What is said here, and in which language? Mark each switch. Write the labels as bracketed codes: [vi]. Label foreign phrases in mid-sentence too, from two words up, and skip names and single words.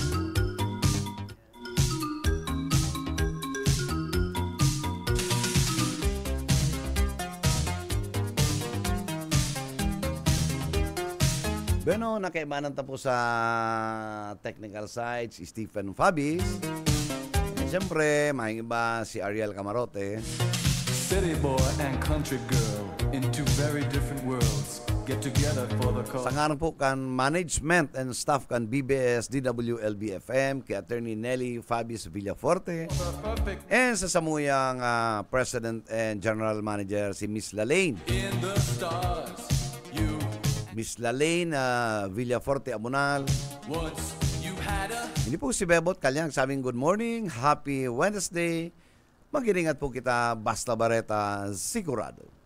[bik] Bueno, nakaibanan tapo sa [en] technical side [bik] si Stephen Fabis. Siyempre, mahing iba si Ariel Camarote. [en] City boy and country girl in two very different worlds. Get together for the cause. [bik] Sangaran po kan [en] management and staff [bik] kan BBS DWLB-FM kay Attorney Nelly Fabis Villaforte and sa samuyang [en] President and General Manager [bik] si Miss Lalaine. [en] In the stars, you Miss Lalaine Villaforte Amunal. once you had a [bik] Hindi po si Bebot Kalyang sabing [en] good morning, happy Wednesday. [bik] Mag-iingat po kita, basta bareta, sigurado.